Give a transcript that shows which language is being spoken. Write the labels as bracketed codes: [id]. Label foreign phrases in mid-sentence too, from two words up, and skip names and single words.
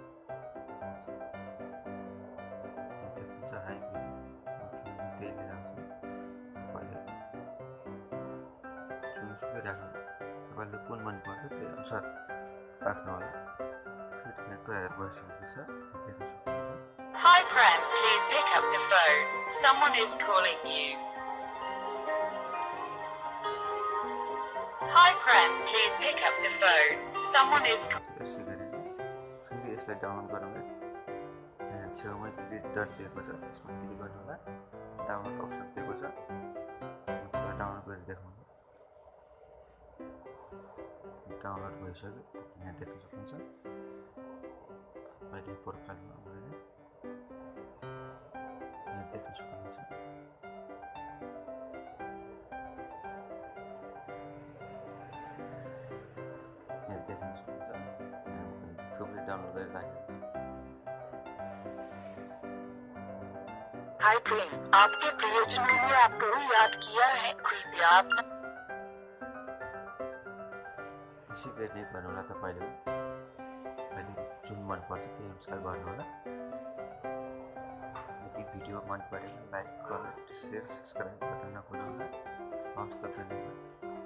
[ne] देख्नुहुन्छ हाई त्यही राख्छु। तपाईले जुनसुकै राख्नु, तपाईले कुन मन पर्छ त्यही अनुसार राख्नु होला। फेरि यहाँ तयार भइसकेको छ। देख्न सक्नुहुन्छ। [en] Hi friend, please pick up the phone. Someone is calling you. Hi friend, please pick up the phone. Someone is [ne] यसै गरेर फेरि यसलाई डाउनलोड गराउँदै यहाँ छेउमा 3 डट दिएको छ, यसमा क्लिक गर्नु होला। डाउनलोड अप्सन दिएको छ, तपाईले डाउनलोड गरेर देखाउनु। डाउनलोड भइसक्यो। यहाँ देख्न सक्नुहुन्छ। तपाईले प्रोफाइलमा गएर यहाँ देख्न सक्नुहुन्छ। यहाँ देख्न सक्नुहुन्छ। थुप्रै डाउनलोड गरेर राखेको छ। [en] Hi friend, [hi] आपके प्रियजनों ने आपको याद किया है, कृपया आप [ne] यसै गर्ने गर्नु होला। तपाईले जुन मन पर्छ त्यही अनुसार गर्नु होला। यदि भिडियो मन परेमा [en] like, comment, share, subscribe [ne] गर्न नभुल्नु होला। हवस् त, धन्यवाद।